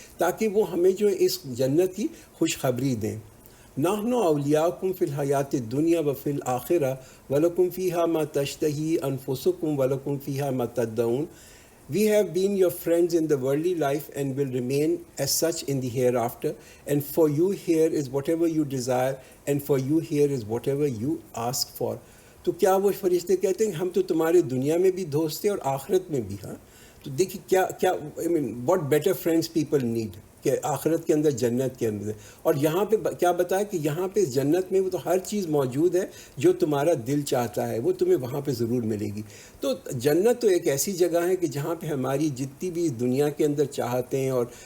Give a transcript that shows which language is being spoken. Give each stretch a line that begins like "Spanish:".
Urdu: تاکہ وہ ہمیں جو ہے اس جنت کی خوشخبری دیں۔
Arabic: نحن اولیاؤکم فی الحیات الدنیا وفی الآخرہ ولکم فیہا ما تشتہی انفسکم ولکم فیہا ما تدعون۔
English: We have been your friends in the worldly life and will remain as such in the hereafter. And for you here is whatever you desire, and for you here is whatever you ask for.
Urdu: تو کیا وہ فرشتے کہتے ہیں ہم تو تمہارے دنیا میں بھی دوست ہیں اور آخرت میں بھی؟ ہاں، تو دیکھیے کیا
English: what better friends people need
Urdu: کہ آخرت کے اندر جنت کے اندر، اور یہاں پہ کیا بتایا کہ یہاں پہ جنت میں وہ تو ہر چیز موجود ہے جو تمہارا دل چاہتا ہے وہ تمہیں وہاں پہ ضرور ملے گی۔ تو جنت تو ایک ایسی جگہ ہے کہ جہاں پہ ہماری جتنی بھی دنیا کے اندر چاہتیں اور